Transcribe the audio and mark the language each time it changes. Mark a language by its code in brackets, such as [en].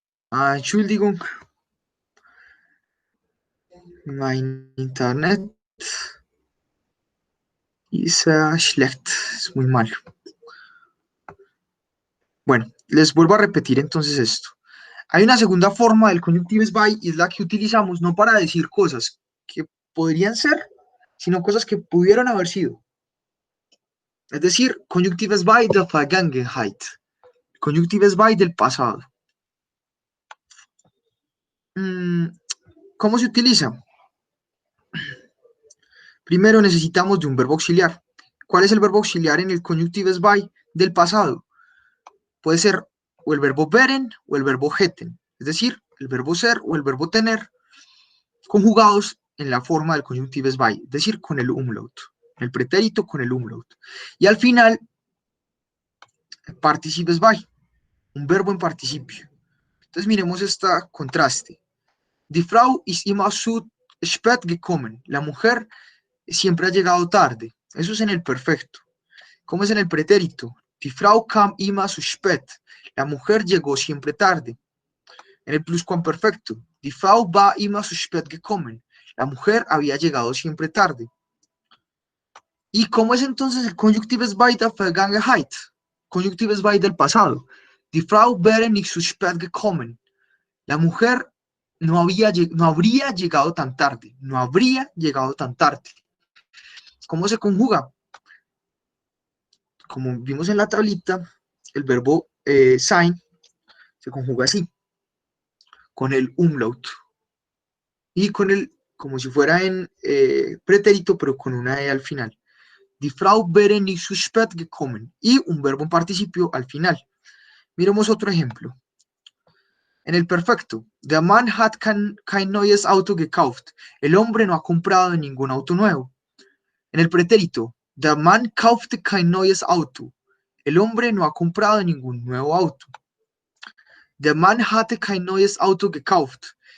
[de] Entschuldigung, mein Internet ist schlecht, [es] es muy mal. Bueno, les vuelvo a repetir entonces esto. Hay una segunda forma del conjunctives by y es la que utilizamos no para decir cosas que podrían ser, sino cosas que pudieron haber sido. Es decir, conjunctives by der Vergangenheit, conjunctives by del pasado. ¿Cómo se utiliza? Primero necesitamos de un verbo auxiliar. ¿Cuál es el verbo auxiliar en el conjunctives by del pasado? Puede ser o el verbo wären o el verbo hätten, es decir, el verbo ser o el verbo tener, conjugados en la forma del conjunctives by, es decir, con el umlaut, el pretérito con el umlaut. Y al final, participes by, un verbo en participio. Entonces miremos este contraste. [de] Die Frau ist immer zu spät gekommen. [es] La mujer siempre ha llegado tarde. Eso es en el perfecto. ¿Cómo es en el pretérito? [de] Die Frau kam immer zu spät. [es] La mujer llegó siempre tarde. En el pluscuamperfecto, [de] die Frau war immer zu spät gekommen. [es] La mujer había llegado siempre tarde. ¿Y cómo es entonces el conjunctives by der Vergangenheit? Conjunctives by del pasado. [de] Die Frau wäre nicht zu spät gekommen. [es] La mujer no habría llegado tan tarde. No habría llegado tan tarde. ¿Cómo se conjuga? Como vimos en la tablita, el verbo sein se conjuga así, con el umlaut. Y con el, como si fuera en pretérito, pero con una E al final. [de] Die Frau wäre nicht zu spät gekommen. [es] Y un verbo en participio al final. Miremos otro ejemplo. En el perfecto, [de] der Mann hat kein neues Auto gekauft. [es] El hombre no ha comprado ningún auto nuevo. En el pretérito, [de] der Mann kaufte kein neues Auto. [es] El hombre no ha comprado ningún nuevo auto. [de] Der Mann hatte kein neues Auto gekauft.